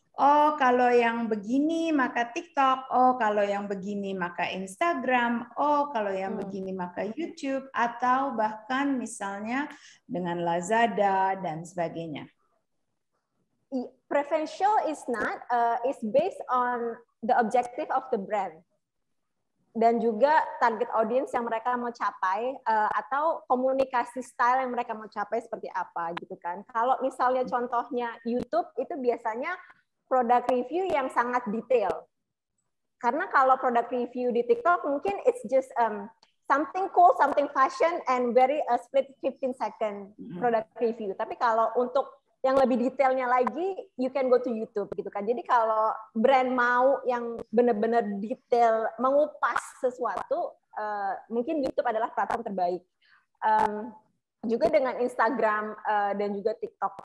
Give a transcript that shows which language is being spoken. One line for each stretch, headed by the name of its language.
Indonesian: Oh, kalau yang begini maka TikTok, oh kalau yang begini maka Instagram, oh kalau yang begini maka YouTube, atau bahkan misalnya dengan Lazada dan sebagainya.
English: Preferential is not, is based on the objective of the brand.
Indonesian: Dan juga target audience yang mereka mau capai, atau komunikasi style yang mereka mau capai seperti apa gitu kan. Kalau misalnya contohnya YouTube, itu biasanya produk review yang sangat detail. Karena kalau produk review di TikTok mungkin
English: it's just something cool, something fashion, and very split 15-second product review.
Indonesian: Tapi kalau untuk yang lebih detailnya lagi,
English: you can go to YouTube
Indonesian: gitu kan. Jadi kalau brand mau yang benar-benar detail, mengupas sesuatu, mungkin YouTube adalah platform terbaik. Juga dengan Instagram dan juga TikTok.